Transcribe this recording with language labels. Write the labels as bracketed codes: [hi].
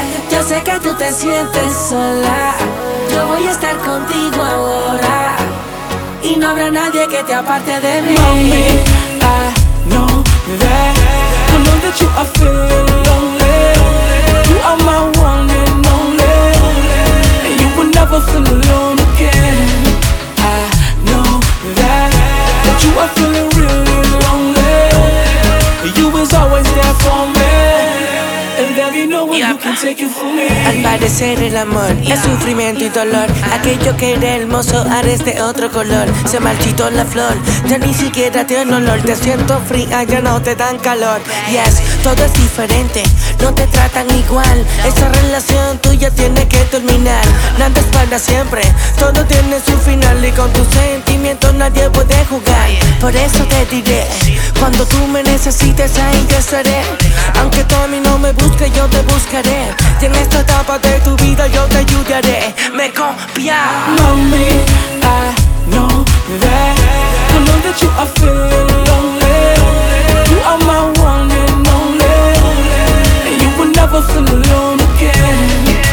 [es] Yo sé que tú te sientes sola. Yo voy a estar contigo ahora. Y no habrá nadie que te aparte de mí. [en] Mommy, I know that. I know that you are feeling lonely. You are my one and only. And you will never feel alone again. I know that. That you are feeling really lonely. You was always there for me. [es] Al parecer el amor es sufrimiento y dolor. Aquello que era hermoso ahora es de otro color. Se marchitó la flor, ya ni siquiera tiene olor. Te siento fría, ya no te dan calor. Yes, todo es diferente, no te tratan igual. Esa relación tuya tiene que terminar. Nada es para siempre, todo tiene su final. Y con tus sentimientos nadie puede jugar. Por eso te diré, cuando tú me necesites ahí yo estaré. Aunque tú a mí no me busques, yo te buscaré. Y en esta etapa de tu vida yo te ayudaré. Me confía. [en] Mommy, I know that. I know that you are feeling lonely. You are my one and only. And you will never feel alone again.